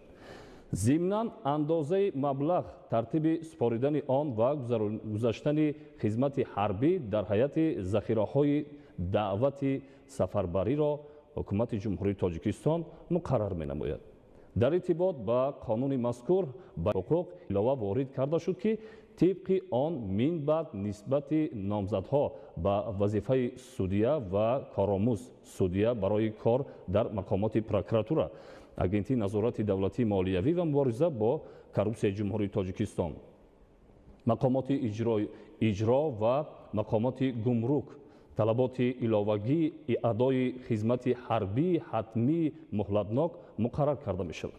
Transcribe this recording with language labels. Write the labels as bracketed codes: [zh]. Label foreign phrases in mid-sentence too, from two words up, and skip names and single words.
[fa] ضمناً اندازه مبلغ ترتیب سپاریدن آن و گذاشتن خدمت حربی در حیات ذخیره‌های دعوت سفربری را حکومت جمهوری تاجیکستان مقرر می نماید. در ارتباط با قانون مذکور به حقوق علاوه وارد کرده شد که طبق آن من بعد نسبت نامزدها به وظیفه سودیه و کارآموز سودیه برای کار در مقامات پروکراتوره، [tg] агенти назорати давлатии молиявӣ ва мубориза бо коррупсияи ҷумҳурии тоҷикистон, мақомоти иҷро ва мақомоти гумрук талаботи иловагии адои хизмати ҳарбии ҳатмии муҳлатнок муқаррар карда мешавад.